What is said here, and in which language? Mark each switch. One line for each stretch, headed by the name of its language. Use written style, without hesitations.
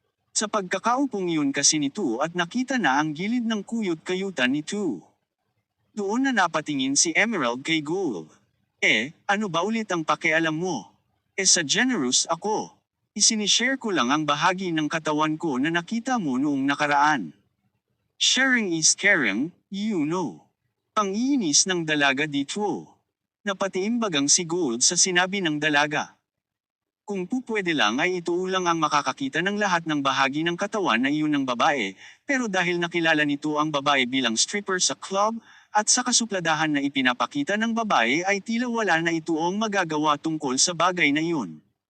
Filipino: Sa pagkakaupong iyon kasi nito at nakita na ang gilid ng kuyot-kayutan nito. Doon na napatingin si Emerald kay Gold. Ano ba ulit ang pakialam mo? Sa generous ako. Isinishare ko lang ang bahagi ng katawan ko na nakita mo noong nakaraan.
English: Sharing is caring, you know.
Filipino: Pangiinis ng dalaga dito. Napatiimbagang si Gold sa sinabi ng dalaga. Kung pupwede lang ay ito lang ang makakakita ng lahat ng bahagi ng katawan na iyon ng babae, pero dahil nakilala nito ang babae bilang stripper sa club, at sa kasupladahan na ipinapakita ng babae ay tila wala na itoong magagawa tungkol sa bagay na iyon.